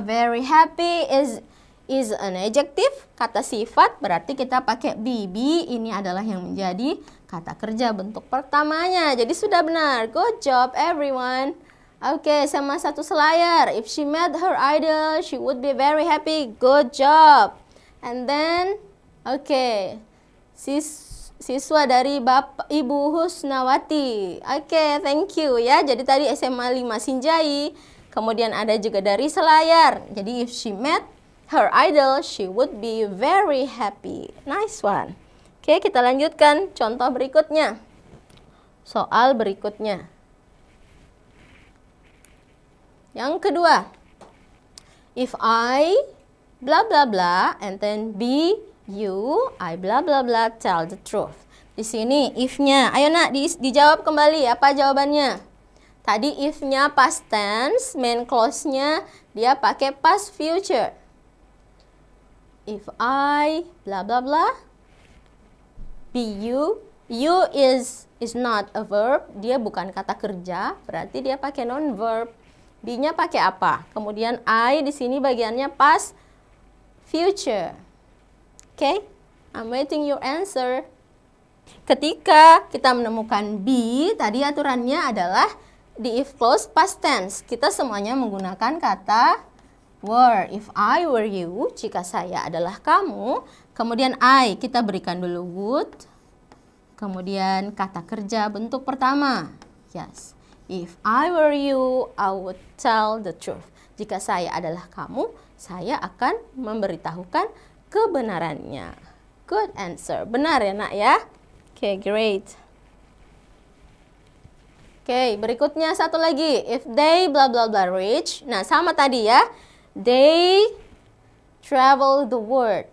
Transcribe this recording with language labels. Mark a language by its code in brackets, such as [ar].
[en] Very happy is an adjective. [id] Kata sifat berarti kita pakai be. Ini adalah yang menjadi kata kerja bentuk pertamanya. Jadi sudah benar. [en] Good job everyone. [id] Oke, sama satu selayar. [en] If she met her idol, she would be very happy. Good job. And then [id] oke, siswa dari Bapak Ibu Husnawati. Oke, [en] thank you [id] ya. Jadi tadi SMA 5 Sinjai. Kemudian ada juga dari Selayar. Jadi [en] if she met her idol, she would be very happy. Nice one. [id] Oke, kita lanjutkan contoh berikutnya. Soal berikutnya. Yang kedua. [en] If I bla bla bla and then be you, I bla bla bla tell the truth. [id] Di sini if-nya. Ayo nak dijawab kembali apa jawabannya. Tadi if-nya past tense, main clause-nya dia pakai past future. [en] If I bla bla bla be you is not a verb, [id] dia bukan kata kerja, berarti dia pakai non verb. Be-nya pakai apa? Kemudian I di sini bagiannya past future. [en] Oke, I'm waiting your answer. [id] Ketika kita menemukan be, tadi aturannya adalah di if clause past tense. Kita semuanya menggunakan kata were. [en] If I were you, [id] jika saya adalah kamu. Kemudian I, kita berikan dulu would. Kemudian kata kerja bentuk pertama. Yes. [en] If I were you, I would tell the truth. [id] Jika saya adalah kamu, saya akan memberitahukan kebenarannya. [en] Good answer. [id] Benar ya nak ya? [en] Okay, great. [id] Oke, berikutnya satu lagi. [en] If they blah blah blah rich. [id] Nah, sama tadi ya. [en] They travel the world.